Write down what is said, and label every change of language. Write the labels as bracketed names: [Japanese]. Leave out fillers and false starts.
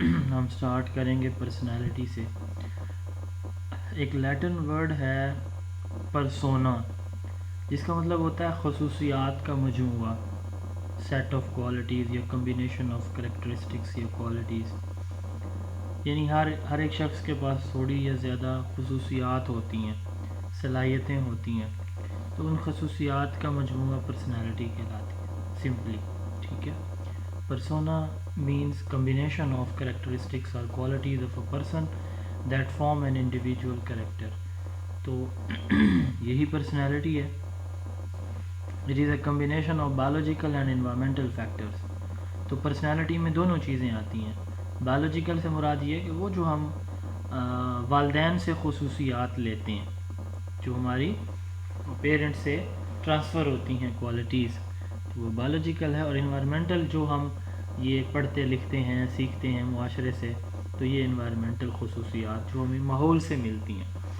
[Urdu] ہم سٹارٹ کریں گے پرسنالٹی سے. ایک لیٹن ورڈ ہے پرسونا، جس کا مطلب ہوتا ہے خصوصیات کا مجموعہ، سیٹ آف کوالٹیز یا کمبینیشن آف کریکٹرسٹکس یا کوالٹیز. یعنی ہر ایک شخص کے پاس تھوڑی یا زیادہ خصوصیات ہوتی ہیں، صلاحیتیں ہوتی ہیں، تو ان خصوصیات کا مجموعہ پرسنالٹی کہلاتی ہے سمپلی. ٹھیک ہے. [English] Persona means combination of characteristics or qualities of a person that form an individual character. [Urdu] تو یہی پرسنالٹی ہے. [English] It is a combination of biological and environmental factors. [Urdu] تو پرسنالٹی میں دونوں چیزیں آتی ہیں. بایولوجیکل سے مراد یہ ہے کہ وہ جو ہم والدین سے خصوصیات لیتے ہیں، جو ہماری پیرنٹ سے ٹرانسفر ہوتی ہیں کوالٹیز، تو وہ بایولوجیکل ہے. اور انوائرمنٹل جو ہم یہ پڑھتے لکھتے ہیں سیکھتے ہیں معاشرے سے، تو یہ انوائرمنٹل خصوصیات جو ہمیں ماحول سے ملتی ہیں.